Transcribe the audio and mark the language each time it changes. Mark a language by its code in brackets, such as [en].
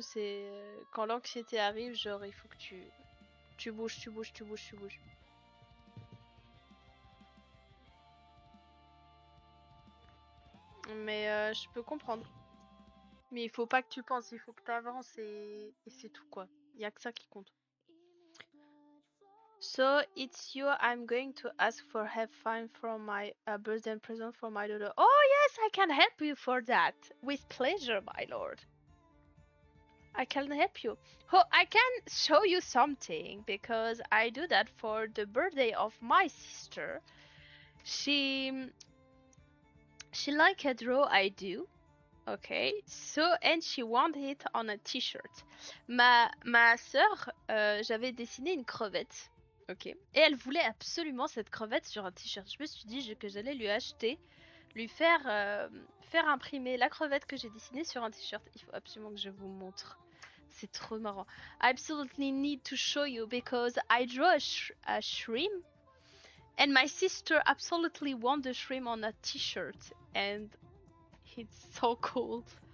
[fr] C'est quand l'anxiété arrive, genre il faut que tu bouges, tu bouges, tu bouges, tu bouges. Mais je peux comprendre. Mais il faut pas que tu penses, il faut que tu avances et c'est tout quoi. Il y a que ça qui compte. [en] So it's you I'm going to ask for have fun from my birthday present for my daughter. Oh yes, I can help you for that. With pleasure, my lord. I can help you. Oh, I can show you something because I do that for the birthday of my sister. She like a draw I do. Okay, so and she want it on a t-shirt. [fr] Ma sœur, j'avais dessiné une crevette. Ok. Et elle voulait absolument cette crevette sur un t-shirt. Je me suis dit que j'allais lui acheter, lui faire imprimer la crevette que j'ai dessinée sur un t-shirt. Il faut absolument que je vous montre. C'est trop marrant. [en] I absolutely need to show you because I draw a shrimp and my sister absolutely want the shrimp on a t-shirt and it's so cool.